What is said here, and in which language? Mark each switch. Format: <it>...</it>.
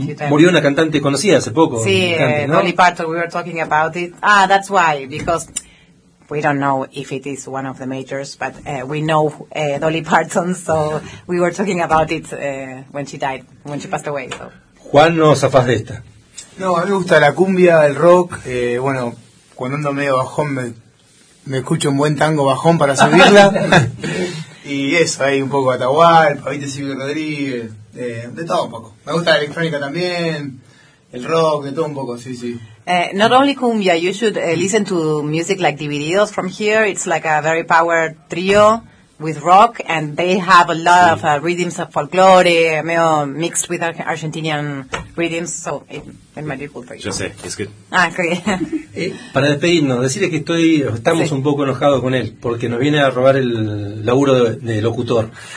<es>Murió una cantante conocida hace poco.</es> <en>Sí, Dolly Parton, we were talking about it. Ah, that's why, because we don't know if it is one of the majors, but we know Dolly Parton, so we were talking about it when she passed away. So.</en> <es>Juan, no zafás de esta. No, a mí me gusta la cumbia, el rock. Bueno, cuando ando medio bajón, me escucho un buen tango bajón para subirla. Y eso, ahí un poco Atahualpa, Pavita Silvio Rodríguez. De todo un poco. Me gusta la electrónica también, el rock, de todo un poco, sí, sí.</es> <en>Not only cumbia, you should listen to music like Divididos from here. It's like a very power trio with rock, and they have a lot of rhythms of folklore, medio mixed with Argentinian rhythms, so it might be cool for you.</en> <es>Yo sé,</es> <en>it's good. Ah, okay.</en> <es>Para despedirnos, decirle que estamos sí. un poco enojados con él, porque nos viene a robar el laburo de locutor.</es>